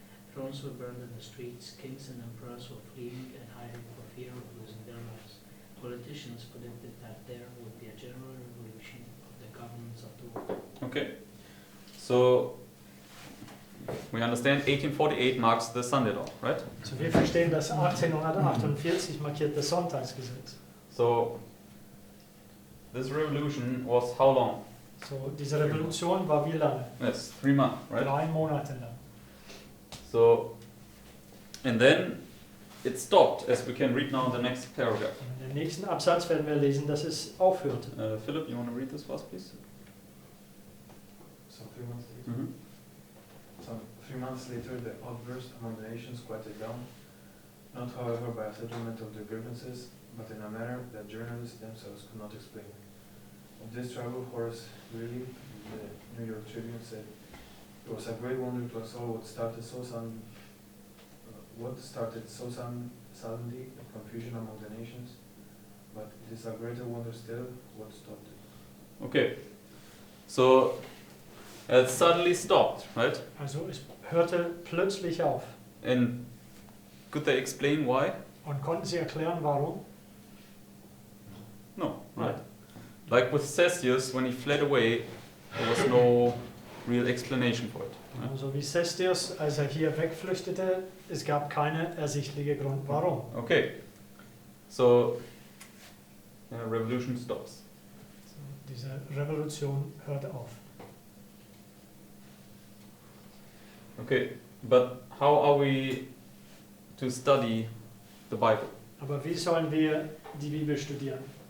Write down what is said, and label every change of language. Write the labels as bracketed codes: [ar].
[en] Thrones were burned in the streets, kings and emperors were fleeing and hiding for fear of losing their lives. Politicians predicted that there would be a general revolution of the governments of the world. Okay, so we understand 1848 marks the Sunday law, right? [de] So wir verstehen, dass 1848 markiert das Sonntagsgesetz. [en] So this revolution was how long? [de] So diese Revolution war wie lange? [en] Yes, 3 months, right? [de] 3 Monate lang. [en] So, and then it stopped, as we can read now in the next paragraph. [de] Und im nächsten Absatz werden wir lesen, dass es aufhörte. [en] Philip, you want to read this first, please? So 3 months later. Mm-hmm. So 3 months later, the outburst among the nations quieted down, not however by a settlement of their grievances, but in a manner that journalists themselves could not explain. Of this trouble, Horace Greeley, the New York Tribune, said, "It was a great wonder to us all what started so suddenly the confusion among the nations, but it is a greater wonder still what stopped it." Okay, so it suddenly stopped, right? [de] Also es hörte plötzlich auf. [en] And could they explain why? [de] Und konnten sie erklären, warum? [en] No, right? like with Cestius, when he fled away, there was no real explanation for it. Right? [de] Genauso wie Cestius, als er hier wegflüchtete, es gab keine ersichtliche Grund, warum. [en] Okay, so revolution stops. [de] So, diese Revolution hörte auf. [en] Okay, but how are we to study the Bible? [de] Aber wie sollen wir die Bibel studieren?